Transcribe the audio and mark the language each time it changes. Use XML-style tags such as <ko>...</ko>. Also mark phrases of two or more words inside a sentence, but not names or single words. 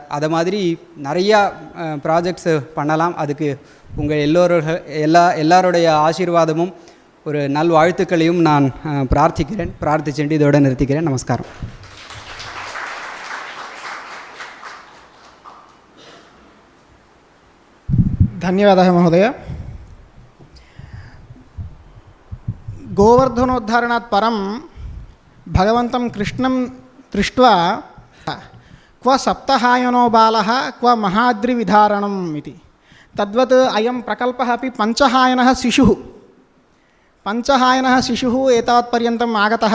<ta>அதை மாதிரி நிறையா ப்ராஜெக்ட்ஸு பண்ணலாம். அதுக்கு உங்கள் எல்லாருடைய ஆசீர்வாதமும் ஒரு நல்வாழ்த்துக்களையும் நான் பிரார்த்திச்சுட்டு இதோடு நிறுத்திக்கிறேன். நமஸ்காரம்.</ta> <sa>धन्यवादः महोदय. गोवर्धनोद्धारणात् परं भगवन्तं कृष्णं दृष्ट्वा क्व सप्तहायनो बालः क्व महाद्रिविधारणम् इति तद्वत् अयं प्रकल्पः अपि पञ्चहायनः शिशुः एतावत्पर्यन्तम् आगतः.</sa>